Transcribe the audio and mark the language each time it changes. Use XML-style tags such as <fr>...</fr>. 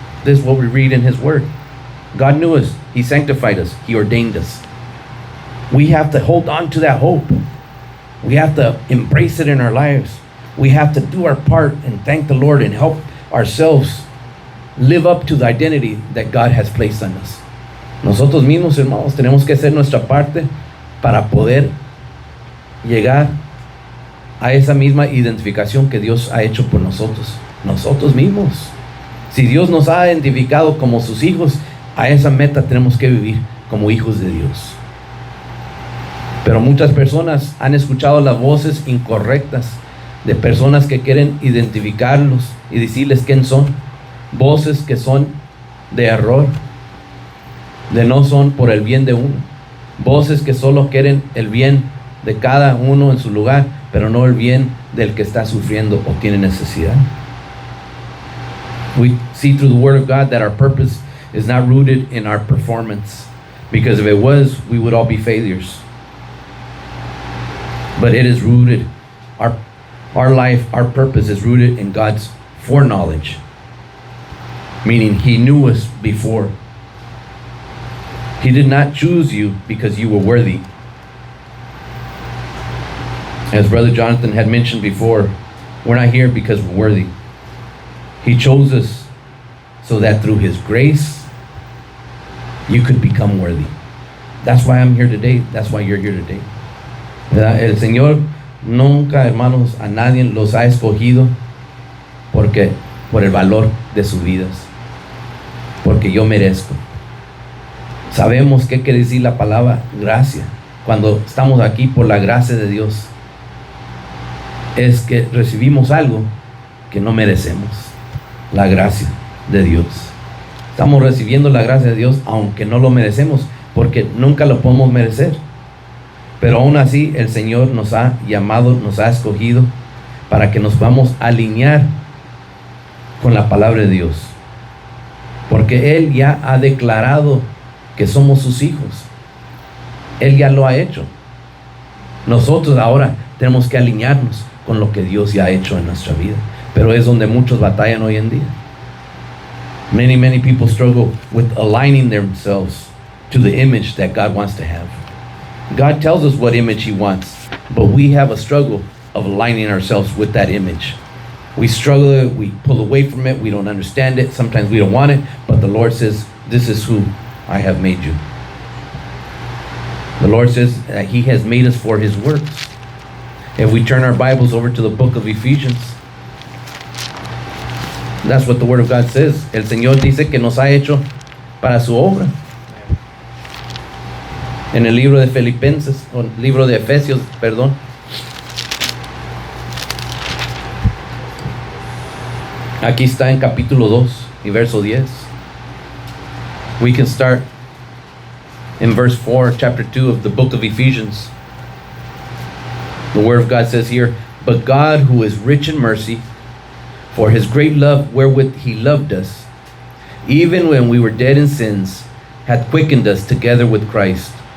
<en>This is what we read in His Word. God knew us. He sanctified us. He ordained us. We have to hold on to that hope. We have to embrace it in our lives. We have to do our part and thank the Lord and help ourselves live up to the identity that God has placed on us.</en> <es>Nosotros mismos, hermanos, tenemos que hacer nuestra parte para poder llegar a esa misma identificación que Dios ha hecho por nosotros. Nosotros mismos. Si Dios nos ha identificado como sus hijos, a esa meta tenemos que vivir como hijos de Dios. Pero muchas personas han escuchado las voces incorrectas de personas que quieren identificarlos y decirles quién son. Voces que son de error, de no son por el bien de uno. Voces que solo quieren el bien de cada uno en su lugar, pero no el bien del que está sufriendo o tiene necesidad.</es> <en>We see through the Word of God that our purpose is not rooted in our performance, because if it was, we would all be failures. But it is rooted, our life, our purpose is rooted in God's foreknowledge, meaning He knew us before. He did not choose you because you were worthy. As Brother Jonathan had mentioned before, we're not here because we're worthy. He chose us so that through His grace, you could become worthy. That's why I'm here today. That's why you're here today.</en> <es>¿Verdad? El Señor nunca, hermanos, a nadie los ha escogido por el valor de sus vidas, porque yo merezco. Sabemos qué quiere decir la palabra gracia. Cuando estamos aquí por la gracia de Dios, es que recibimos algo que no merecemos. La gracia de Dios. Estamos recibiendo la gracia de Dios aunque no lo merecemos, porque nunca lo podemos merecer. Pero aún así el Señor nos ha llamado, nos ha escogido para que nos vamos a alinear con la palabra de Dios, porque Él ya ha declarado que somos sus hijos. Él ya lo ha hecho. Nosotros ahora tenemos que alinearnos con lo que Dios ya ha hecho en nuestra vida, pero es donde muchos batallan hoy en día.</es> <en>Many people struggle with aligning themselves to the image that God wants to have. God tells us what image He wants, but we have a struggle of aligning ourselves with that image. We struggle, we pull away from it, we don't understand it, sometimes we don't want it, but the Lord says, this is who I have made you. The Lord says that He has made us for His works. If we turn our Bibles over to the book of Ephesians, that's what the Word of God says.</en> <es>El Señor dice que nos ha hecho para su obra. En el libro de Filipenses, o libro de Efesios, perdón. Aquí está en capítulo 2 y verso 10.</es> <en>We can start In verse 4, chapter 2 of the book of Ephesians, the word of God says here, "But God, who is rich in mercy, for his great love wherewith he loved us, even when we were dead in sins, hath quickened us together with Christ.</en>